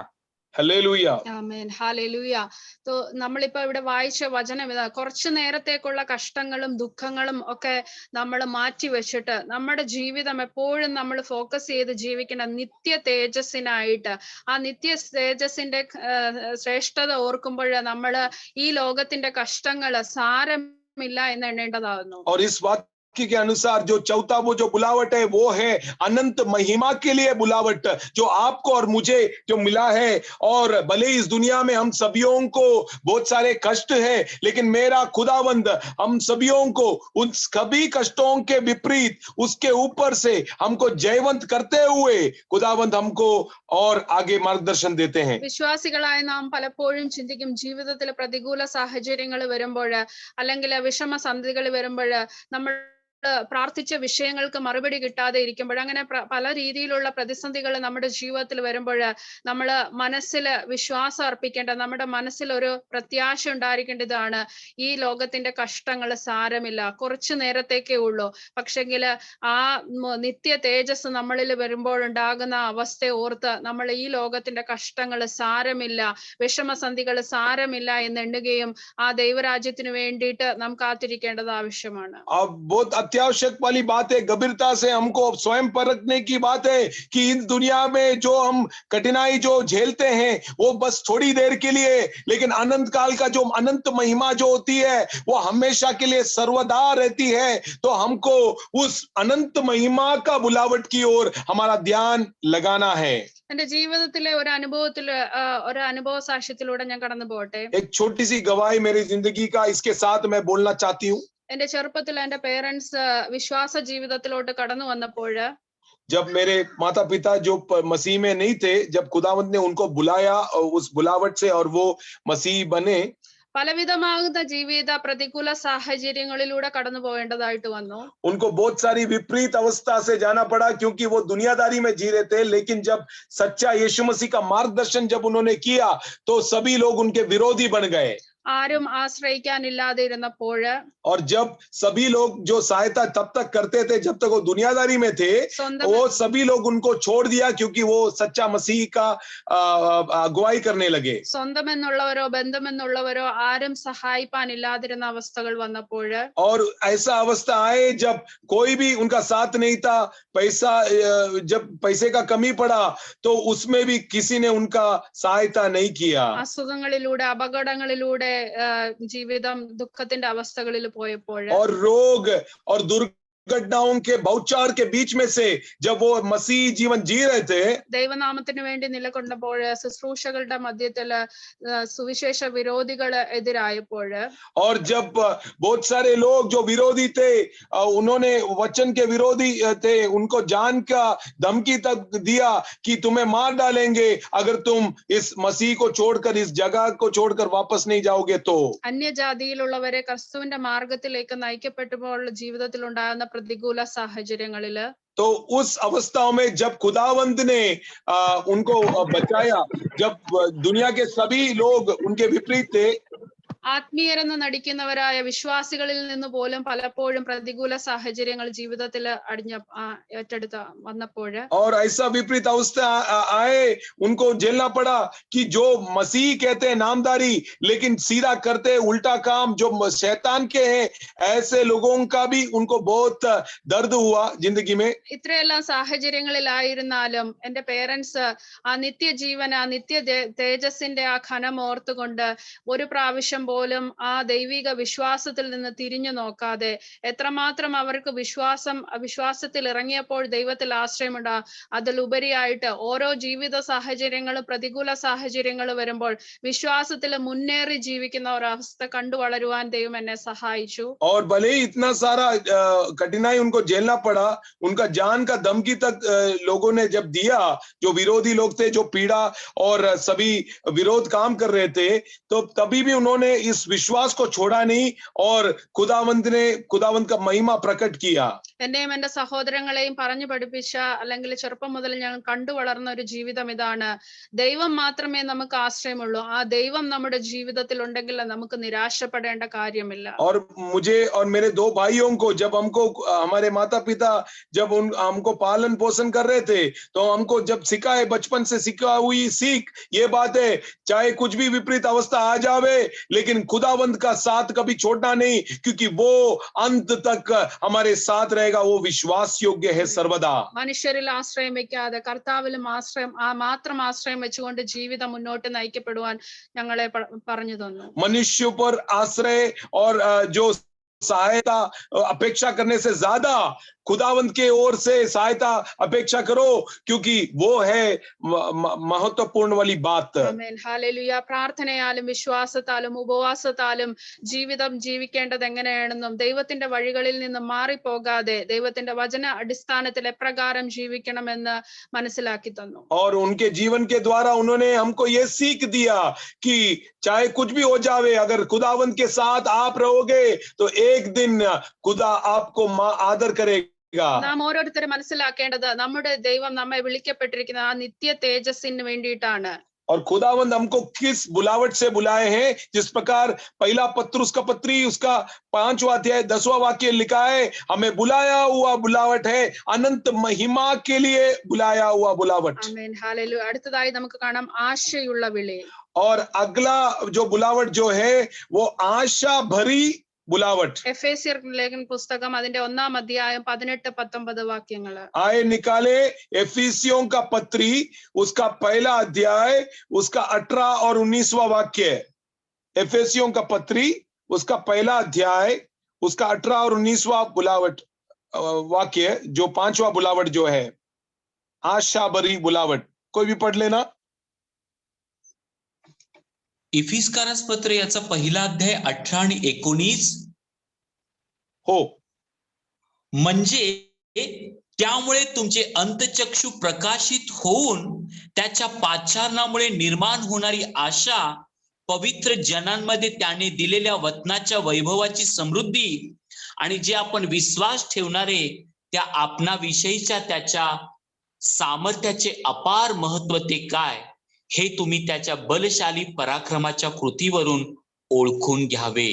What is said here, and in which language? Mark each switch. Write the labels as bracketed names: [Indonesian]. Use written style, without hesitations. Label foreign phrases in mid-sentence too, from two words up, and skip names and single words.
[Hindi] हालेलुया। [Malayalam] ആമേൻ ഹല്ലേലൂയ. നമ്മളിപ്പോ ഇവിടെ വായിച്ച വചനം ഇതാ, കുറച്ചു നേരത്തേക്കുള്ള കഷ്ടങ്ങളും ദുഃഖങ്ങളും ഒക്കെ നമ്മൾ മാറ്റി വെച്ചിട്ട് നമ്മുടെ ജീവിതം എപ്പോഴും നമ്മൾ ഫോക്കസ് ചെയ്ത് ജീവിക്കുന്ന നിത്യ തേജസ്സിനായിട്ട്, ആ നിത്യ തേജസ്സിന്റെ ശ്രേഷ്ഠത ഓർക്കുമ്പോൾ നമ്മൾ ഈ ലോകത്തിന്റെ കഷ്ടങ്ങള് സാരമില്ല എന്ന് എണ്ണേണ്ടതാകുന്നു. [Hindi] और इस वाक्य के अनुसार जो चौथा वो जो बुलावट है वो है अनंत महिमा के लिए बुलावट, जो आपको और मुझे जो मिला है। और भले इस दुनिया में हम सभियों को बहुत सारे कष्ट है, लेकिन मेरा खुदावंद हम सभियों को उन सभी कष्टों के विपरीत उसके ऊपर से हमको जयवंत करते हुए खुदावंद हमको और आगे मार्गदर्शन देते हैं। [Malayalam] വിശ്വാസികളായ നാം പലപ്പോഴും ചിന്തിക്കും, ജീവിതത്തിൽ പ്രതികൂല സാഹചര്യങ്ങൾ വരുമ്പോൾ അല്ലെങ്കിൽ വിഷമ സന്ധികൾ വരുമ്പോൾ നമ്മൾ പ്രാർത്ഥിച്ച വിഷയങ്ങൾക്ക് മറുപടി കിട്ടാതെ ഇരിക്കുമ്പോൾ, അങ്ങനെ പല രീതിയിലുള്ള പ്രതിസന്ധികൾ നമ്മുടെ ജീവിതത്തിൽ വരുമ്പോൾ നമ്മൾ മനസ്സിൽ വിശ്വാസം അർപ്പിക്കേണ്ട, നമ്മുടെ മനസ്സിൽ ഒരു പ്രത്യാശ ഉണ്ടായിരിക്കേണ്ടതാണ്, ഈ ലോകത്തിന്റെ കഷ്ടങ്ങൾ സാരമില്ല, കുറച്ചു നേരത്തേക്കേ ഉള്ളൂ. പക്ഷെങ്കിൽ ആ നിത്യ തേജസ് നമ്മളിൽ വരുമ്പോൾ ഉണ്ടാകുന്ന അവസ്ഥയെ ഓർത്ത് നമ്മൾ ഈ ലോകത്തിന്റെ കഷ്ടങ്ങൾ സാരമില്ല, വിഷമസന്ധികൾ സാരമില്ല എന്ന് എണ്ണുകയും ആ ദൈവരാജ്യത്തിന് വേണ്ടിയിട്ട് നാം കാത്തിരിക്കേണ്ടത് ആവശ്യമാണ്. [Hindi] अत्यावश्यक वाली बात है, गंभीरता से हमको स्वयं परखने की बात है कि इस दुनिया में जो हम कठिनाई जो झेलते हैं वो बस थोड़ी देर के लिए, लेकिन अनंत काल का जो अनंत महिमा जो होती है वो हमेशा के लिए सर्वदा रहती है। तो हमको उस अनंत महिमा का बुलावट की ओर हमारा ध्यान लगाना है। [Malayalam] എന്റെ ജീവിതത്തിലെ ഒരു അനുഭവ സാക്ഷ്യത്തിലൂടെ ഞാൻ കടന്നു പോകട്ടെ. [Hindi] एक छोटी सी गवाही मेरी जिंदगी का इसके साथ मैं बोलना चाहती हूँ। [Malayalam] എന്റെ ചെറുപ്പത്തിൽ എന്റെ പേരൻസ് വിശ്വാസ ജീവിതത്തിലോട്ട് കടന്നു വന്നപ്പോൾ, [Hindi] जब मेरे माता पिता जो मसीह में नहीं थे, जब खुदावंद ने उनको बुलाया उस बुलावट से और वो मसीह बने, [Malayalam] പലവിധമാകുന്ന ജീവിത പ്രതികൂല സാഹചര്യങ്ങളിലൂടെ കടന്നു പോകേണ്ടതായിട്ട് വന്നു. [Hindi] उनको बहुत सारी विपरीत अवस्था से जाना पड़ा, क्योंकि वो दुनियादारी में जी रहे थे। लेकिन जब सच्चा यीशु मसीह का मार्गदर्शन जब उन्होंने किया तो सभी लोग उनके विरोधी बन गए। [Malayalam] ആരും ആശ്രയിക്കാനില്ലാതെ ഇരുന്നപ്പോൾ, [Hindi] और जब सभी लोग जो सहायता तब तक करते थे जब तक वो दुनियादारी में थे, वो सभी लोग उनको छोड़ दिया, क्योंकि वो सच्चा मसीह का अगुवाई करने लगे। [Malayalam] സ്വന്തമെന്നുള്ളവരോ ബന്ധമെന്നുള്ളവരോ ആരും സഹായിപ്പാനില്ലാതിരുന്ന അവസ്ഥകൾ വന്നപ്പോൾ, [Hindi] और ऐसा अवस्था आए जब कोई भी उनका साथ नहीं था, जब पैसे का कमी पड़ा तो उसमें भी किसी ने उनका सहायता नहीं किया। [Malayalam] അസുഖങ്ങളിലൂടെ അപകടങ്ങളിലൂടെ ജീവിതം ദുഃഖത്തിന്റെ അവസ്ഥകളിൽ പോയപ്പോൾ, [Hindi] और रोग और दुर्घटनाओं के बहुचार के बीच में से जब वो मसीह जीवन जी रहे थे, [Malayalam] ദൈവനാമത്തിന് വേണ്ടി നിലകൊണ്ടപ്പോൾ ശുശ്രൂഷകളുടെ മധ്യത്തിൽ സുവിശേഷ വിരോധികൾ എതിരായപ്പോൾ, [Hindi] और जब बहुत सारे लोग जो विरोधी थे, उन्होंने वचन के विरोधी थे, उनको जान का धमकी तक दिया कि तुम्हें मार डालेंगे अगर तुम इस मसीह को छोड़कर इस जगह को छोड़कर वापस नहीं जाओगे तो। [Malayalam] അന്യജാതിയിലുള്ളവരെ ക്രിസ്തുവിന്റെ മാർഗത്തിലേക്ക് നയിക്കപ്പെട്ടപ്പോൾ ജീവിതത്തിൽ ഉണ്ടാകുന്ന പ്രതികൂല സാഹചര്യങ്ങളില്, [Hindi] तो उस अवस्थाओं में जब खुदावंद ने उनको बचाया, जब दुनिया के सभी लोग उनके विपरीत थे, [Malayalam] ആത്മീയരെന്ന് നടിക്കുന്നവരായ വിശ്വാസികളിൽ നിന്ന് പോലും പലപ്പോഴും പ്രതികൂല സാഹചര്യങ്ങൾ ജീവിതത്തിൽ ഏറ്റെടുത്ത വന്നപ്പോൾ, [Hindi] और ऐसा विपरीत अवस्था आए, उनको झेलना पड़ा कि जो मसीह कहते हैं नामदारी, लेकिन सीधा करते उल्टा काम जो शैतान के हैं, ऐसे लोगों का भी उनको बहुत दर्द हुआ जिंदगी में। [Malayalam] ഇത്രയെല്ലാം സാഹചര്യങ്ങളിലായിരുന്നാലും എന്റെ പേരൻസ് ആ നിത്യജീവൻ, ആ നിത്യ തേജസ്സിന്റെ ആ ഘനം ഓർത്തുകൊണ്ട് ഒരു പ്രാവശ്യം പോലും ആ ദൈവിക വിശ്വാസത്തിൽ നിന്ന് തിരിഞ്ഞു നോക്കാതെ, എത്രമാത്രം അവർക്ക് വിശ്വാസത്തിൽ ഇറങ്ങിയപ്പോൾ ദൈവത്തിൽ ആശ്രയമുണ്ട്, അതിലുപരിയായിട്ട് ഓരോ ജീവിത സാഹചര്യങ്ങളും പ്രതികൂല സാഹചര്യങ്ങൾ വരുമ്പോൾ വിശ്വാസത്തിൽ മുന്നേറി ജീവിക്കുന്ന ഒരവസ്ഥ കണ്ടു വളരുവാൻ ദൈവം എന്നെ സഹായിച്ചു. [Hindi] और भले ही इतना सारा कठिनाई उनको झेलना पड़ा, उनका जान का धमकी तक लोगों ने जब दिया, जो विरोधी लोग थे, जो पीड़ा और सभी विरोध काम कर रहे थे, तो तभी भी उन्होंने इस विश्वास को छोड़ा नहीं और खुदावंद का महिमा प्रकट किया। [Malayalam] എന്നെയും എന്റെ സഹോദരങ്ങളെയും പറഞ്ഞു പഠിപ്പിച്ച അല്ലെങ്കിൽ ചെറുപ്പം മുതൽ ഞങ്ങൾ കണ്ടു വളർന്ന ഒരു ജീവിതം ഇതാണ്. ദൈവം മാത്രമേ നമുക്ക് ആശ്രയമുള്ളൂ. ആ ദൈവം നമ്മുടെ ജീവിതത്തിൽ ഉണ്ടെങ്കിൽ നമുക്ക് നിരാശപ്പെടേണ്ട കാര്യമില്ല. [Hindi] और मुझे और मेरे दो भाइयों को जब हमको हमारे माता पिता जब हमको पालन पोषण कर रहे थे तो हमको जब सिखाए, बचपन से सिखा हुई सीख ये बात है, चाहे कुछ भी विपरीत अवस्था आ जावे लेकिन खुदावंद का साथ कभी छोड़ना नहीं, क्योंकि वो अंत तक हमारे साथ रहेगा। वो विश्वास योग्य है सर्वदा। [Malayalam] മനുഷ്യരിൽ ആശ്രയം വെക്കാതെ കർത്താവിലും മാത്രം ആശ്രയം വെച്ചുകൊണ്ട് ജീവിതം മുന്നോട്ട് നയിക്കപ്പെടുവാൻ ഞങ്ങളെ പറഞ്ഞു തന്നു. [Hindi] मनुष्य पर आश्रय और जो सहायता अपेक्षा करने से ज्यादा खुदावंत के ओर से सहायता अपेक्षा करो, क्योंकि वो है महत्वपूर्ण वाली बात। [Malayalam] ആമേൻ, ഹല്ലേലൂയ. പ്രാർത്ഥനയാലും വിശ്വാസത്താലും ഉപവാസത്താലും ജീവിതം ജീവിക്കേണ്ടത് എങ്ങനെയാണെന്നും ദൈവത്തിന്റെ വഴികളിൽ നിന്ന് മാറിപ്പോകാതെ ദൈവത്തിന്റെ വചന അടിസ്ഥാനത്തിൽ എപ്രകാരം ജീവിക്കണമെന്ന് മനസ്സിലാക്കി തന്നു. [Hindi] और उनके जीवन के द्वारा उन्होंने हमको ये सीख दिया कि चाहे कुछ भी हो जावे, अगर खुदावंत के साथ आप रहोगे तो एक दिन खुदा आपको आदर करेगा। [Malayalam] നാം ഓരോരുത്തരും മനസ്സിലാക്കേണ്ടത് നമ്മുടെ ദൈവം നമ്മെ വിളിക്കപ്പെട്ടിരിക്കുന്ന ആ നിത്യ തേജസ്സിന് വേണ്ടിയിട്ടാണ്. [Hindi] और खुदावंद हमको किस बुलावट से बुलाए हैं, जिस प्रकार पहला पत्रुस का पत्री उसका 5वां अध्याय 10वां वाक्य लिखा है, हमें बुलाया हुआ बुलावट है, अनंत महिमा के लिए बुलाया हुआ बुलावट। [Malayalam] ആമേൻ, ഹല്ലേലൂയ. അടുത്തതായി നമുക്ക് കാണാം ആശയുള്ള വിളി. [Hindi] और अगला जो बुलावट जो है वो आशा भरी बुलावट। [Malayalam] എഫേസ്യർ ലേഖന പുസ്തകം അതിന്റെ 1-ാം അധ്യായം 18-19 വാക്യങ്ങള്. [Hindi] आए निकाले एफिसियों का पत्री उसका पहला अध्याय उसका 18 और 19वां वाक्य। एफिसियों का पत्री उसका पहला अध्याय उसका 18 और 19वां बुलावट वाक्य, जो 5वां बुलावट जो है आशा भरी बुलावट। कोई भी पढ़ लेना। [Marathi] इफिस्कारास पत्र याचा पहिला अध्याय 18 आणि 19 हो. म्हणजे त्यामुळे तुमचे अंतचक्षु प्रकाशित होऊन त्याच्या पाचारणामुळे निर्माण होणारी आशा, पवित्र जनांमध्ये त्याने दिलेल्या वचनाच्या वैभवाची समृद्धी आणि जे आपण विश्वास ठेवणारे त्या आपणाविषयीच्या त्याच्या सामर्थ्याचे अपार महत्व ते काय, हे तुम्ही त्याच्या बलशाली पराक्रमाच्या कृतीवरून ओळखून घ्यावे.